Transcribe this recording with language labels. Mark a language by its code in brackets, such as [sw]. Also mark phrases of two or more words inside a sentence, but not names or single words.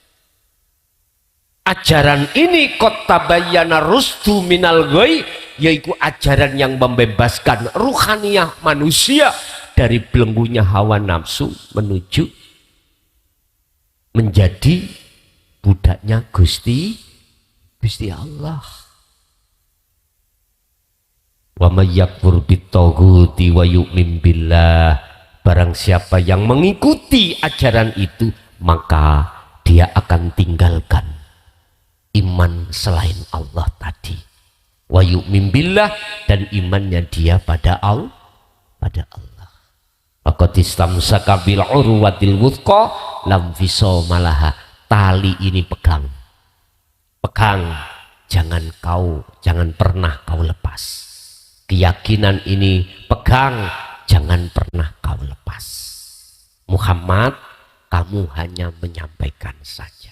[id] Ajaran ini [ar] قد تبين الرشد من الغي, [id] yaitu ajaran yang membebaskan ruhaniyah manusia dari belenggunya hawa nafsu menuju menjadi budaknya Gusti Allah. [ar] ومن يكفر بالطاغوت ويؤمن بالله, [id] barang siapa yang mengikuti ajaran itu maka dia akan tinggalkan iman selain Allah tadi. [ar] ويؤمن بالله, [id] dan imannya dia pada Allah. [ar] فقد استمسك بالعروة الوثقى لا انفصام لها. [id] Tali ini pegang. Jangan pernah kau lepas. Keyakinan ini pegang, jangan pernah kau lepas. Muhammad, kamu hanya menyampaikan saja.